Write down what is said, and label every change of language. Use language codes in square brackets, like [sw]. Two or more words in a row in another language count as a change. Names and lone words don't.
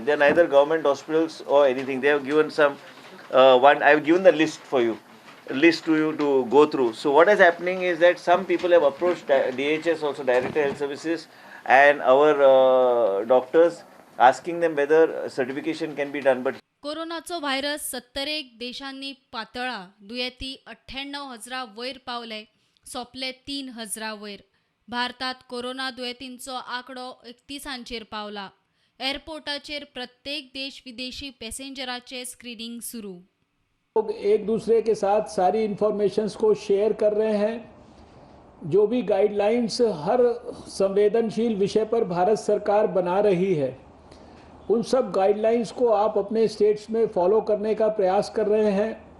[en] They are neither government hospitals or anything. They have given some one. I have given the list for you, list to you to go through. So what is happening is that some people have approached DHS, also Director Health Services, and our doctors, asking them whether certification can be done. But [kok] कोरोनाचो व्हायरस 71 देशांनी पातळा, दुयेती 98,000 वयर पावले, सोपले 3,000 वयर. भारतात कोरोना दुयेंतींचो आंकडो 31 पावला. एअरपोर्टाचेर प्रत्येक देश विदेशी पॅसेंजरांचे स्क्रीनिंग सुरू. [hi] लोग एक दूसरे के साथ सारी इंफॉर्मेशंस को शेयर कर रहे हैं। जो भी गाइडलाइंस हर संवेदनशील विषय पर भारत सरकार बना रही है, उन सब गाइडलाइंस को आप अपने स्टेट्स में फॉलो करने का प्रयास कर रहे हैं।